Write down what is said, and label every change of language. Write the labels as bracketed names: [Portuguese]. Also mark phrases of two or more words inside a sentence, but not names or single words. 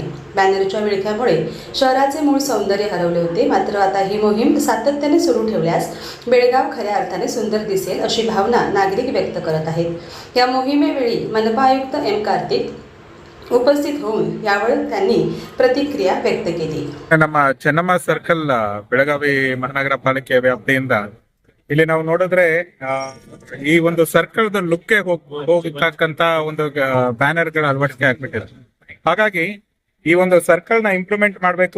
[Marathi] बॅनरच्या विळख्यामुळे शहराचे मूळ सौंदर्य हरवले होते। मात्र आता ही मोहीम सातत्याने सुरू ठेवल्यास बेळगाव खऱ्या अर्थाने सुंदर दिसेल अशी भावना नागरिक व्यक्त करत आहेत। या मोहिमेवेळी मनपा आयुक्त एम. कार्तिक उपस्थित होऊन यावर त्यांनी प्रतिक्रिया व्यक्त केली। [Kannada] ನಮ್ಮ ಚೆನ್ನಮ್ಮ ಸರ್ಕಲ್ ಬೆಳಗಾವಿ ಮಹಾನಗರ ಪಾಲಿಕೆ ವ್ಯಾಪ್ತಿಯಿಂದ ಇಲ್ಲಿ ನಾವು ನೋಡಿದ್ರೆ ಈ ಒಂದು [English] circle look [Kannada] ಹೋಗತಕ್ಕಂತ ಒಂದು ಬ್ಯಾನರ್ ಗಳ ಅಳವಡಿಕೆ ಆಗ್ಬಿಟ್ಟಿದೆ। ಹಾಗಾಗಿ ಈ ಒಂದು ಸರ್ಕಲ್ ನ ಇಂಪ್ಲಿಮೆಂಟ್ ಮಾಡಬೇಕು।